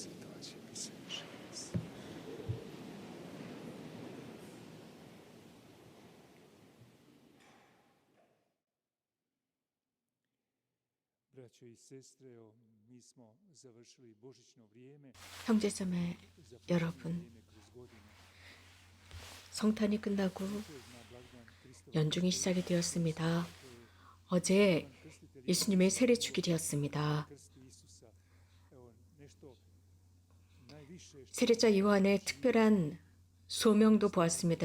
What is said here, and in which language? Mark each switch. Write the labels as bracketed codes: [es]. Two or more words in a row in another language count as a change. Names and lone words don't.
[hr] Braćo i sestre, mi smo završili božićno vrijeme. [ko] 형제자매 여러분, 성탄이 끝나고 연중이 시작이 되었습니다. 어제 예수님의 세례 주길이었습니다. 세례자 요한의 특별한 소명도 보았습니다.